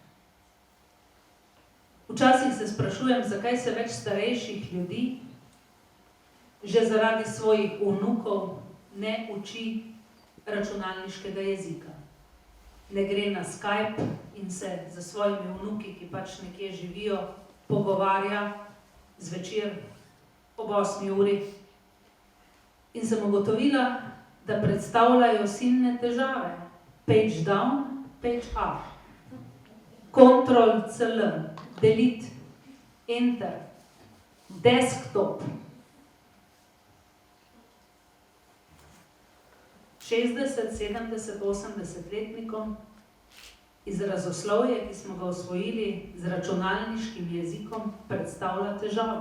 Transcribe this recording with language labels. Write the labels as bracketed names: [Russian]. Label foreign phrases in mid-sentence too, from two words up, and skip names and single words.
[Slovenian] Včasih se sprašujem, zakaj se več starejših ljudi že zaradi svojih vnukov ne uči računalniškega jezika. Ne gre na Skype in se za svojimi vnuki, ki pač nekje živijo, pogovarja zvečer ob 8 uri. In sem ugotovila, da predstavljajo silne težave. [English] Page down, page up. Ctrl+C+, delete, enter, desktop. [Slovenian] 60, 70, 80-letnikom izrazoslovje, ki smo ga osvojili z računalniškim jezikom, predstavlja težavo.